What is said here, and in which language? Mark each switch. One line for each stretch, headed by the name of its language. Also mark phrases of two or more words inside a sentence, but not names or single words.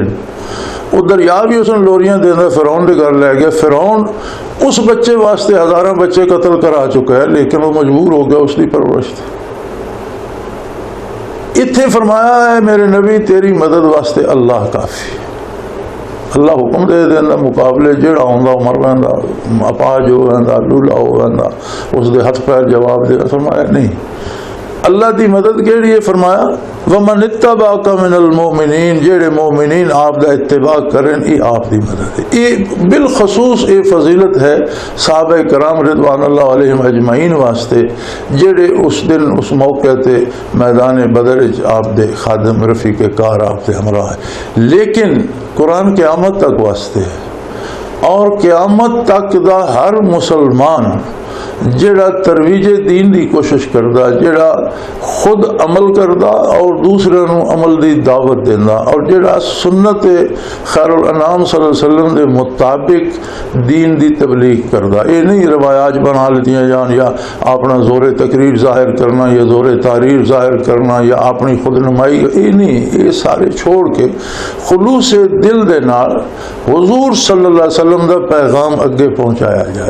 Punjabi: وہ دریا بھی اس نے لوریاں دینا، فرعون دے گھر لے گیا، فرعون اس بچے واسطے ہزاراں بچے قتل کرا چکا ہے، لیکن وہ مجبور ہو گیا اس کی پرورش تھی۔ اتنے فرمایا ہے میرے نبی تیری مدد واسطے اللہ کافی، اللہ حکم دے دینا مقابلے جڑا ہوندا مر ویندا، اپاج ہو ویندا، لولا ہو ویندا، اس دے ہاتھ پیر جواب دے۔ فرمایا نہیں، اللہ دی مدد کیڑی ہے؟
Arabic: فرمایا وَمَنِ اتَّبَعَكَ مِنَ الْمُؤْمِنِينَ،
Punjabi: جڑے مومنین آپ دا اتباع کرن، یہ آپ دی مدد ہے۔ یہ بالخصوص یہ فضیلت ہے صحابہ کرام
Arabic: رضوان اللہ علیہم اجمعین
Punjabi: واسطے، جڑے اس دن اس موقع تے میدان بدر آپ دے خادم رفیق کار آپ دے ہمراہ ہے، لیکن قرآن قیامت تک واسطے ہے، اور قیامت تک دا ہر مسلمان جڑا ترویج دین دی کوشش کردا، جڑا خود عمل کردا اور دوسرے نو عمل دی دعوت دینا، اور جڑا سنت خیر الانام
Arabic: صلی اللہ علیہ وسلم
Punjabi: دے مطابق دین دی تبلیغ کردا۔ یہ نہیں روایات بنا لیتیاں جان، یا اپنا زور تقریر ظاہر کرنا، یا زور تحریر ظاہر کرنا، یا اپنی خود نمائی، یہ نہیں، یہ سارے چھوڑ کے خلوص دل دے نال حضور
Arabic: صلی اللہ علیہ وسلم
Punjabi: دا پیغام اگے پہنچایا جائے۔